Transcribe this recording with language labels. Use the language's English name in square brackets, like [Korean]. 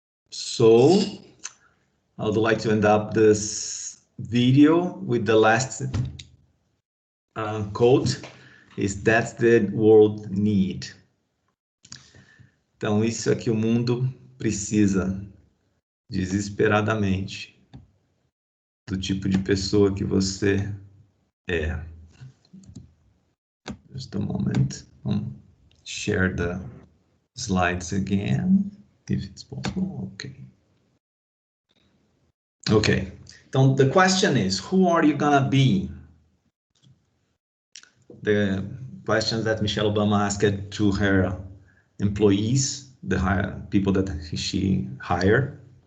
[English] So, I would like to end up this video with the last quote, is that's the world need. [Portuguese] Então, isso é que o mundo precisa desesperadamente do tipo de pessoa que você é. [English] Just a moment. Share the slides again, if it's possible. Okay. Okay. [Portuguese] Então, [English] the question is, who are you gonna be? The questions that Michelle Obama asked to her employees, the people that she hired.